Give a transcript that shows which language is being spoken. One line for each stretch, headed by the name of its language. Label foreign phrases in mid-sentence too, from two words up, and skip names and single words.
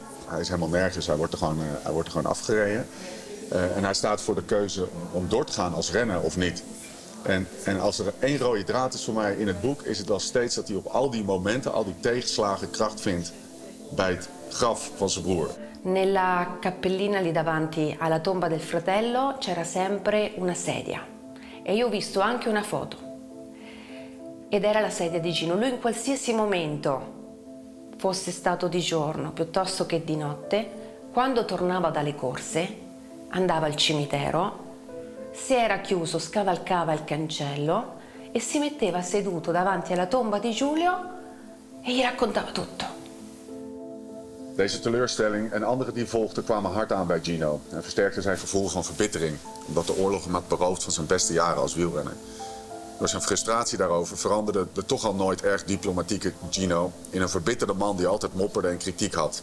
Dutch: Hij is helemaal nergens, hij wordt er gewoon afgereden. En hij staat voor de keuze om door te gaan als renner of niet. En als er één rode draad is voor mij in het boek, is het wel steeds dat hij op al die momenten, al die tegenslagen kracht vindt bij het graf van zijn broer.
Italian: Nella cappellina lì davanti alla tomba del fratello c'era sempre una sedia e io ho visto anche una foto ed era la sedia di Gino. Lui in qualsiasi momento, fosse stato di giorno piuttosto che di notte, quando tornava dalle corse andava al cimitero, si era chiuso, scavalcava il cancello e si metteva seduto davanti alla tomba di Giulio e gli raccontava tutto.
Dutch: Deze teleurstelling en andere die volgden kwamen hard aan bij Gino en versterkten zijn gevoel van verbittering, omdat de oorlog hem had beroofd van zijn beste jaren als wielrenner. Door zijn frustratie daarover veranderde de toch al nooit erg diplomatieke Gino in een verbitterde man die altijd mopperde en kritiek had.